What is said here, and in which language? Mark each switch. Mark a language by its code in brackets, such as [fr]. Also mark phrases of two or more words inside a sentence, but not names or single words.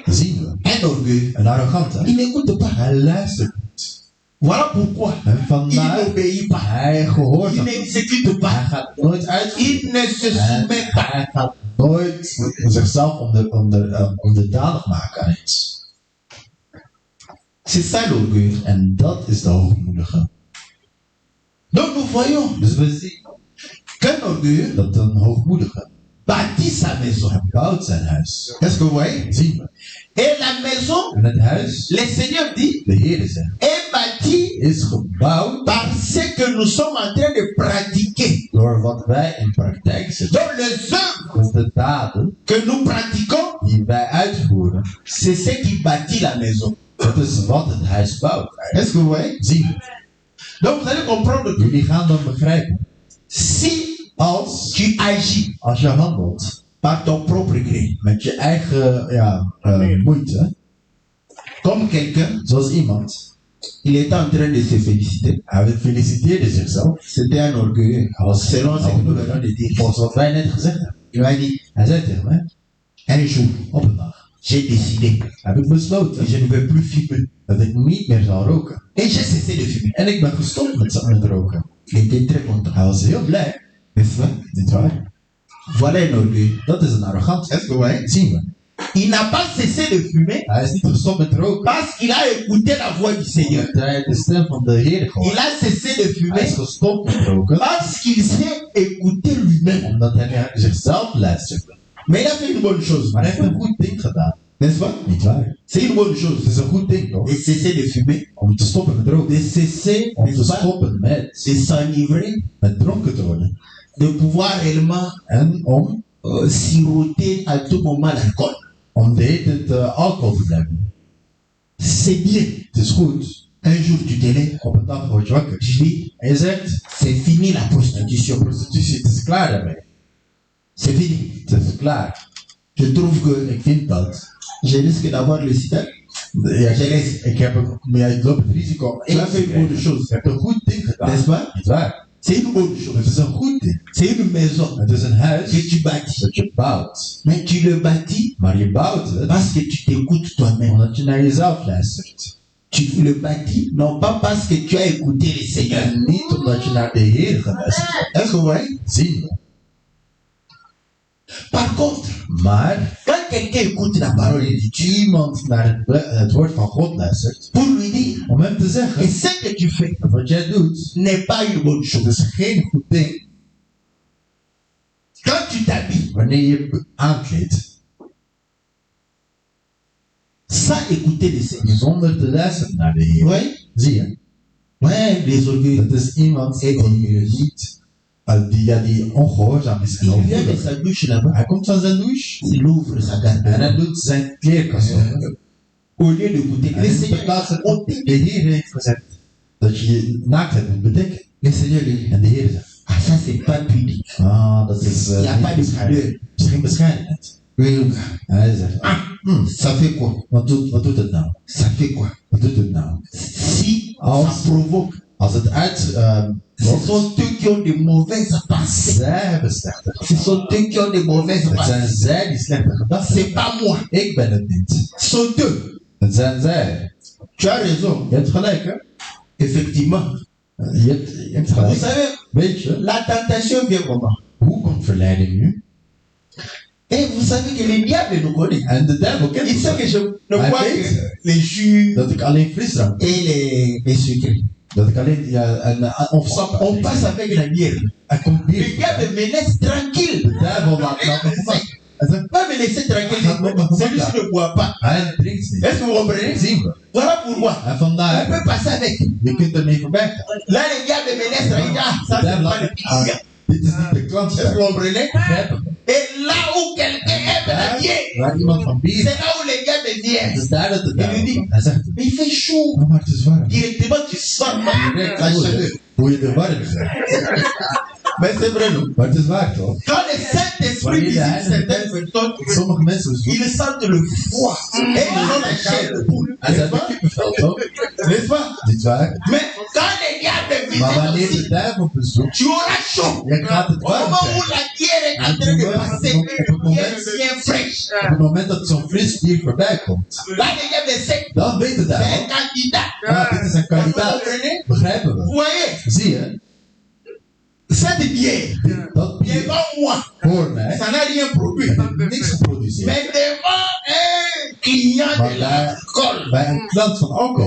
[nl] Zien we. [fr] Un orgueil, [nl] Een arrogante, [fr] il n'écoute pas. [nl] hij luistert niet. [fr] Voilà pourquoi [nl] En [fr] il [nl] vandaar, [fr] n'obéit pas. [nl] hij gehoord [fr] Il [nl] dat. [fr] n'exécute [nl] Hij [fr] pas. [nl] gaat nooit uitvoeren. [fr] Il ne se [nl] En [fr] soumet pas. [nl] hij gaat nooit zichzelf onderdanig maken aan iets. [fr] C'est ça l'orgueil. [nl] En dat is de hoogmoedige. [fr] Donc nous voyons [nl] Dus we zien [fr] qu'un orgueilleux [nl] dat een hoogmoedige [fr] bâtit sa maison. [nl] hij bouwt zijn huis. [fr] Est-ce que vous voyez? [nl] Zien we. [fr] Et la maison, [nl] En het huis, [fr] le Seigneur dit, [nl] de Heer zegt, [fr] est bâtie [nl] is gebouwd [fr] par ce que nous sommes en train de pratiquer. [nl] door wat wij in praktijk zetten. [fr] Donc les œuvres [nl] Dus de daden [fr] que nous pratiquons, [nl] die wij uitvoeren, [fr] c'est ce qui bâtit la maison. [nl] dat is wat het huis bouwt. [fr] Est-ce que vous voyez? [nl] Zien we. [fr] Donc vous allez comprendre que [nl] Jullie gaan dan begrijpen, [fr] si [nl] als [fr] tu agis [nl] je handelt [fr] par ton propre gré. [nl] met je eigen moeite, [fr] Comme quelqu'un, [nl] zoals iemand. [fr] il était en train de se féliciter. [nl] Hij feliciteerde zichzelf. [fr] C'était un orgueilleux. [nl] Hij was [fr] Selon ce que nous venons de dire. [nl] volgens wat wij net gezegd hebben. [fr] Il m'a dit, [nl] Hij zei tegen mij, [fr] un jour, [nl] op een dag [fr] j'ai décidé [nl] heb ik besloten [fr] que je ne vais plus fumer. [nl] dat ik niet meer zou roken. [fr] Et j'ai cessé de fumer. [nl] En ik ben gestopt met roken. [fr] Il était très content. [nl] Hij was heel blij. [fr] N'est-ce pas? [nl] Niet waar? [fr] Voilà un orgueil. [nl] Dat is een arrogantie. [fr] Est-ce que vous voyez? [nl] Zien we. [fr] Il n'a pas cessé de fumer [nl] Hij is niet gestopt met roken. [fr] parce qu'il a écouté la voix du Seigneur. [nl] Omdat hij de stem van de Heer gehoord. [fr] Il a cessé de [nl] Hij is [fr] fumer [nl] gestopt met roken. [fr] parce qu'il s'est écouté lui-même. [nl] Omdat hij naar zichzelf luisterde. [fr] Mais il a fait une bonne chose. [nl] Maar hij heeft een goed ding gedaan. [fr] N'est-ce pas? [nl] Niet waar? [fr] C'est une bonne [nl] Het [fr] chose. [nl] is een goed ding toch? [fr] De cesser de fumer. [nl] Om te stoppen met roken. [fr] De cesser, [nl] Om te [fr] n'est-ce pas? [nl] stoppen [fr] De s'enivrer. [nl] met dronken te worden. [fr] De pouvoir réellement [nl] En om [fr] siroter à tout moment l'alcool. [nl] de hele tijd alcohol te blijven. [fr] C'est bien. [nl] Het is goed. [fr] Un jour tu te lèves. [nl] Op een dag word je wakker. [fr] Je dis, [nl] En je zegt, [fr] c'est fini la prostitution. [nl] prostitutie, het is klaar daarmee. [fr] C'est fini. [nl] Het is klaar. [fr] Je trouve que [nl] Ik vind dat. [fr] je risque d'avoir le sida. [nl] Ja, ik loop het risico om [fr] Tu as fait une bonne chose. [nl] Je hebt een goed ding gedaan. [fr] N'est-ce pas? [nl] Niet waar? [fr] C'est une bonne [nl] Het [fr] chose. [nl] is een goed ding. [fr] C'est une maison [nl] Het is een huis [fr] que tu bâtis. [nl] dat je bouwt. [fr] Mais tu le bâtis [nl] Maar je bouwt het [fr] parce que tu t'écoutes toi-même. [nl] omdat je naar jezelf luistert. [fr] Tu le bâtis non pas parce que tu as écouté le Seigneur. [nl] En niet omdat je naar de Heer geluisterd hebt. [fr] Est-ce que vous voyez? [nl] Zien we. [fr] Par contre, [nl] Maar [fr] quand quelqu'un écoute la parole de [nl] als [fr] Dieu [nl] iemand naar het woord van God luistert, [fr] pour lui dire [nl] om hem te [fr] que [nl] zeggen, [fr] ce que tu fais [nl] wat jij doet, [fr] n'est pas une bonne [nl] het [fr] chose. [nl] is geen goed ding. [fr] Quand tu t'habilles [nl] Wanneer je je aankleedt, [fr] sans écouter le Seigneur. [nl] zonder te luisteren naar de Heer. [fr] Oui, [nl] Zie je? [fr] ouais, les orgueils. [nl] Dat is iemand die niet, die ongehoorzaam is en [fr] Il vient de [nl] onvoelig. [fr] sa douche là-bas, [nl] Hij komt van zijn douche [fr] il ouvre sa [nl] en [fr] garde-robe. [nl] hij doet zijn kleerkast open. [fr] Au lieu d'écouter, [nl] En [fr] le [nl] in [fr] Seigneur [nl] plaats [fr] a [nl] van [fr] ôté. [nl] de Heer heeft gezegd dat je je naaktheid moet bedekken. [fr] Le Seigneur dit, [nl] En de Heer zegt, [fr] ah ça c'est pas pudique. [nl] dat is [fr] Il n'y a [nl] niet [fr] pas de [nl] bescherming. [fr] pudeur. [nl] Het is geen bescherming. [fr] Oui, le gars. [nl] En hij zegt, [fr] Ça fait quoi? [nl] wat doet het nou? [fr] Ça fait quoi? [nl] Wat doet het nou? [fr] Si [nl] Als- [fr] ça provoque, [nl] Als het uit... [fr] ce sont eux qui ont de mauvaises pensées. [nl] zij hebben slechte [fr] Ce [nl] gedachten. [fr] sont eux qui ont de mauvaises [nl] Het zijn [fr] pensées. [nl] zij die slechte gedachten [fr] C'est [nl] hebben. [fr] pas moi. [nl] Ik ben het niet. [fr] Ce sont eux. [nl] Het zijn zij. [fr] Tu as raison. [nl] Je hebt gelijk, hè? [fr] Effectivement. [nl] Je hebt [fr] Vous [nl] gelijk. [fr] savez, [nl] Weet je, [fr] la tentation vient comment? [nl] hoe komt verleiding nu? [fr] Et vous savez que le diable nous connaît. [nl] En de duivel kent [fr] Il [nl] ons [fr] sait [nl] wel. [fr] que je ne [nl] Hij [fr] bois [nl] weet [fr] que les jus [nl] dat ik alleen frisdrank [fr] et les sucres. [nl] Dat ik alleen of sap. [fr] On passe avec la bière. [nl] Er komt [fr] Le [nl] bier. [fr] diable me laisse tranquille. [nl] De duivel laat me gemak. Hij zegt, [fr] Pas me laisser tranquille. Celui qui ne boit pas. [nl] hij drinkt niet. [fr] Est-ce que vous comprenez? [nl] Zien we. [fr] Voilà pourquoi. [nl] En [fr] On [nl] vandaar, [fr] peut passer avec. [nl] je kunt ermee voorbij gaan. [fr] Là, le diable me laisse tranquille. Ah, ça [nl] De [fr] c'est [nl] duivel [fr] pas le [nl] laat [fr] client. [nl] dit is niet de klant. [fr] Est-ce que vous comprenez? [nl] Begrijpen we. [fr] Et là où quelqu'un aime la bière, [nl] Waar iemand van bier. [fr] c'est là où le diable [nl] Het [fr] vient. [nl] is daar dat de duivel die- komt. Hij zegt, [fr] Mais il fait chaud. [nl] oh, maar het is warm. [fr] Directement, tu sens [nl] Direct [fr] la [nl] voel [fr] chaleur. [nl] je hoe je de warm bent. [fr] Mais c'est vrai, non? [nl] Maar het is waar toch? [fr] Quand le Saint-Esprit visite certaines personnes, [nl] Sommige mensen zoeken. [fr] ils sentent le froid. Et ils ont la chair de poule. [nl] En ze [fr] N'est-ce [nl] hebben [fr] pas? [nl] kippenvel toch? [fr] N'est-ce pas? [nl] Niet waar? [fr] Mais quand le diable [nl] Maar [fr] visite [nl] wanneer de [fr] aussi, [nl] duivel bezoekt, [fr] tu auras chaud. [nl] je gaat het [fr] Au [nl] warm [fr] moment où [nl] krijgen. [fr] la bière est en train de passer, bien fraîche. [nl] Op het moment dat zo'n fris bier voorbij komt, [fr] Là, le diable sait que [nl] dan weet de [fr] c'est un [nl] duivel, [fr] candidat. [nl] dit is een [fr] Vous [nl] kandidaat. [fr] comprenez? [nl] Begrijpen [fr] Vous [nl] we? [fr] voyez, [nl] Zie je? [fr] cette bière, [nl] Dat bier [fr] devant moi, [nl] voor mij [fr] ça n'a rien produit. [nl] heeft niks geproduceerd. [fr] Mais devant un client [nl] Maar [fr] de [nl] daar, [fr] l'alcool, [nl] bij een klant van alcohol,